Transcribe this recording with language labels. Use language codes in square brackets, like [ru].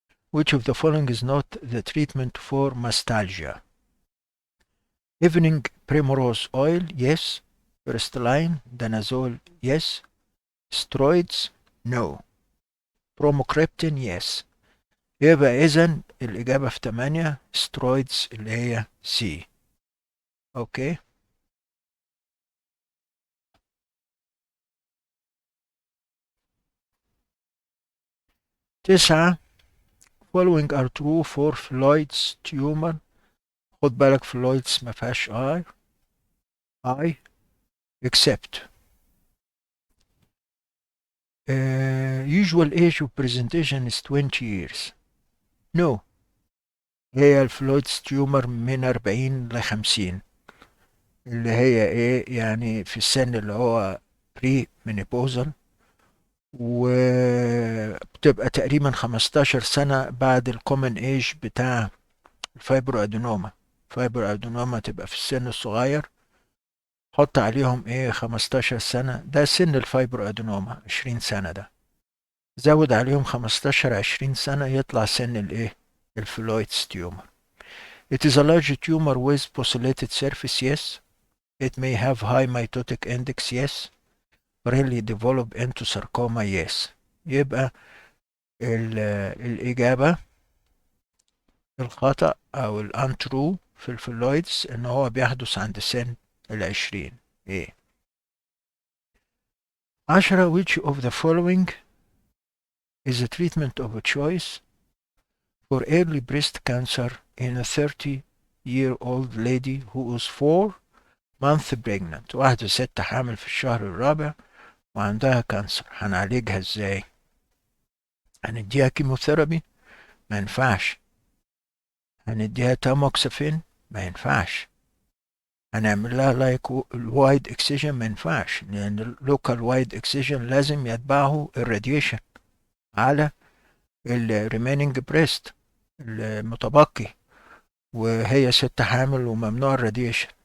[en] which of the following is not the treatment for mastalgia. evening primrose oil yes. first line danazole yes. steroids no. bromocriptine yes. [ar] يبقى إذن الإجابة في 8 steroids اللي هي C. أوكي. 9. [en] following are true for Floyd's tumor. [ar] خد بالك [en] Floyd's [ar] ما فيهاش [en] I except usual age of presentation is 20 years. No. [ar] هي الفلويدز تيومر من 40 ل 50 اللي هي ايه يعني في السن اللي هو بري مينيبوزال، وبتبقى تقريبا 15 سنة بعد الكومن ايج بتاع الفايبرو ادينوما. الفايبرو ادينوما تبقى في السن الصغير، حط عليهم ايه 15 سنة، ده سن الفايبرو ادينوما 20 سنة، ده زود عليهم 15 20 سنة يطلع سن الايه الفلويدز تيومر. [en] It is a large tumor with pixelated surface yes. It may have high mitotic index yes. Rarely develop into sarcoma yes. [ar] يبقى الإجابة الخطأ أو الانترو في الفلويدز إن هو بيحدث عند سن 20. إيه. 10. [en] Which of the following is a treatment of a choice for early breast cancer in a 30-year-old lady who is 4 months pregnant. [ar] واحدة ست حامل في الشهر الرابع وعندها كانسر، هنعالجها ازاي؟ هنديها كيموثيرابي؟ ما ينفعش. هنديها تاموكسافين؟ ما ينفعش. هنعمل لها لايك الوايد اكسجن؟ ما ينفعش، لان اللوكال وايد اكسجن لازم يتبعه الراديشن على الريميننج بريست المتبقي، وهي ست حامل وممنوع الراديشن.